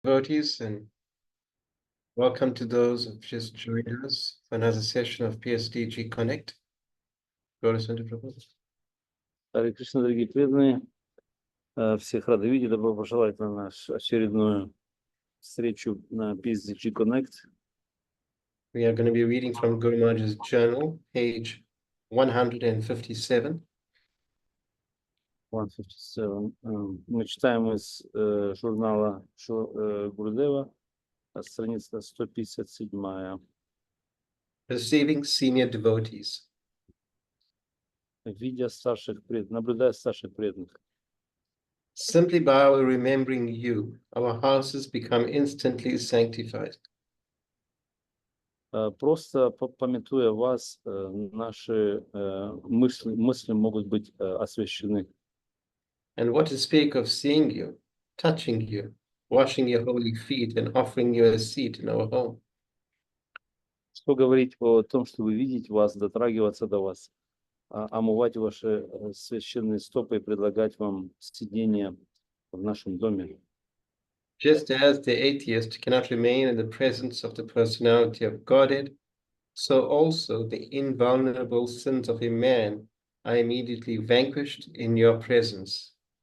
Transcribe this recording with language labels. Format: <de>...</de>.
<en>Devotees, and welcome to those who've just joined us for another session of PSDG Connect.</en> <ru>Харе Кришна, дорогие преданные, всех рады видеть, добро пожаловать на нашу очередную встречу на PSDG Connect.</ru> <en>We are going to be reading from Guru Maharaj's journal, page 157. 157.</en> <ru>Мы читаем из журнала Гурудева, страница 157.</ru> <en>Receiving senior devotees.</en> <ru>Видя старших преданных, наблюдая старших преданных.</ru> <en>Simply by our remembering you, our houses become instantly sanctified.</en> <ru>Просто памятуя вас, наши мысли могут быть освящены.</ru> <en>And what to speak of seeing you, touching you, washing your holy feet, and offering you a seat in our home.</en> <ru>Что говорить о том, чтобы видеть вас, дотрагиваться до вас, омывать ваши священные стопы и предлагать вам сидение в нашем доме.</ru> <en>Just as the atheist cannot remain in the presence of the personality of Godhead, so also the invulnerable sins of a man are immediately vanquished in your presence.</en>